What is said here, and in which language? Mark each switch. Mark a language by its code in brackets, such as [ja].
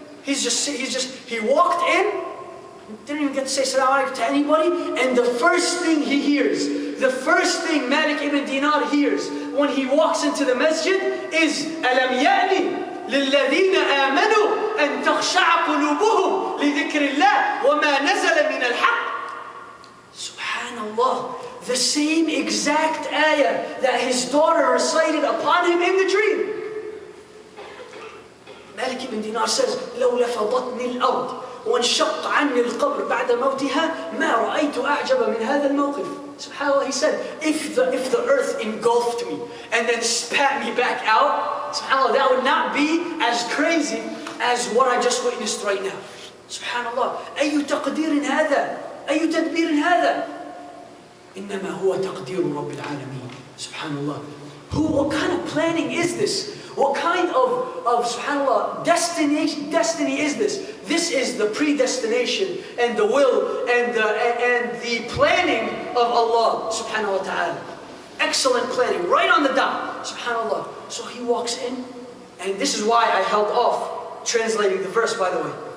[en] He walked in, didn't even get to say Salaam Alaikum to anybody, and the first thing he hears, the first thing Malik Ibn Dinar hears when he walks into the masjid is Alam ya'ni [ar] للذين آمنوا أن تخشع قلوبهم لذكر الله وما نزل من الحق. [en] Subhanallah, the same exact ayah that his daughter recited upon him in the dream. [ar] Malik Ibn Dinar says, لو لفظتني الأرض وانشق عني القبر بعد موتها ما رأيت أعجب من هذا الموقف. [en] SubhanAllah, he said, if the earth engulfed me and then spat me back out, SubhanAllah, that would not be as crazy as what I just witnessed right now. [ar] SubhanAllah, أي تقدير هذا؟ أي تدبير هذا؟ إنما هو تقدير رب العالمين. SubhanAllah. [en] What kind of planning is this? What kind of SubhanAllah, destiny is this? This is the predestination and the will and the planning of Allah subhanahu wa ta'ala. Excellent planning, right on the dot, subhanAllah. So he walks in, and this is why I held off translating the verse, by the way.